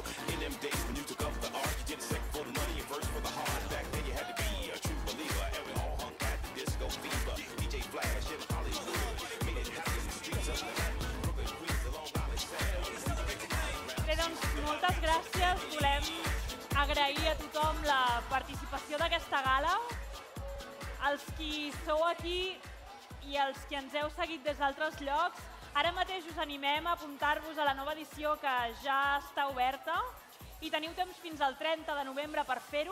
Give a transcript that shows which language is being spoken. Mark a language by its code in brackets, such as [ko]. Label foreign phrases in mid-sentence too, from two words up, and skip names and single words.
[en] In them days when you took up the art, you did it second for the money and first for the heart. Back then you had to be a true believer, and we all hung at the disco fever. DJ Flash in Hollywood, made it happen in the streets of Manhattan, Brooklyn, Queens, the Long Island Sound. [ca] Bé, doncs, moltes gràcies. Volem agrair a tothom la participació d'aquesta gala. Els qui sou aquí i els que ens heu seguit des d'altres llocs, ara mateix us animem a apuntar-vos a la nova edició que ja està oberta i teniu temps fins al 30 de novembre per fer-ho.